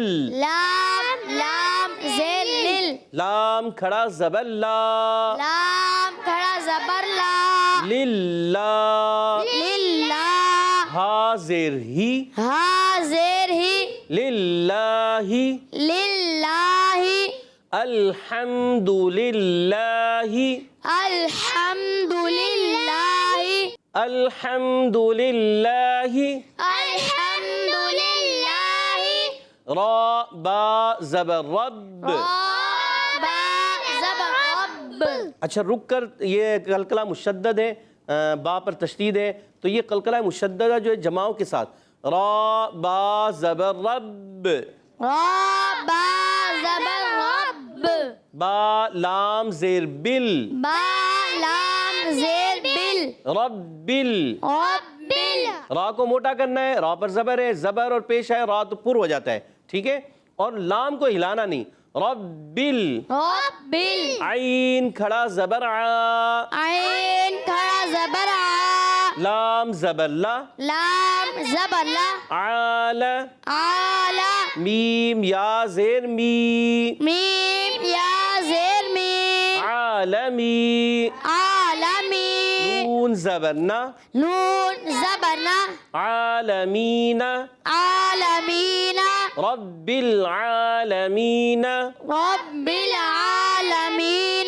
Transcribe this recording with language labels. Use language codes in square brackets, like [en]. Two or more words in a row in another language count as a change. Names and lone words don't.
[ur] لام لام زیر لل. لام کھڑا زبر لا. لام کھڑا زبر لا. [ar] للہ. للہ. [ur] ہا زیر ہی. ہا زیر ہی. [ar] للہ. للہ. الحمد للہ. الحمد للہ. الحمد للہ. الحمد للہ. [ur] را با زبر رب. با زبر رب. اچھا رک کر، یہ قلقلہ مشدد ہے، با پر تشدید ہے، تو یہ قلقلہ مشددہ جو ہے جماؤں کے ساتھ را با زبر رب. را با زبر رب. با لام زیر بل. با لام زیر بل. [ar] ربل. ربل. [ur] را کو موٹا کرنا ہے، را پر زبر ہے، زبر اور پیش ہے، را تو پر ہو جاتا ہے، ٹھیک ہے. اور لام کو ہلانا نہیں. ربل. [ar] ربل. [ur] عین کھڑا زبر ع. عین کھڑا زبر ع. لام زبر لا. لام زبر لا. [ar] عال. عال. [ur] میم یا زیر می. میم یا زیر می. [ar] عالمی. عالمی. [ur] نون زبر نا. نون زبر نا. [ar] عالمین. عالمین. رب العالمین. رب العالمین.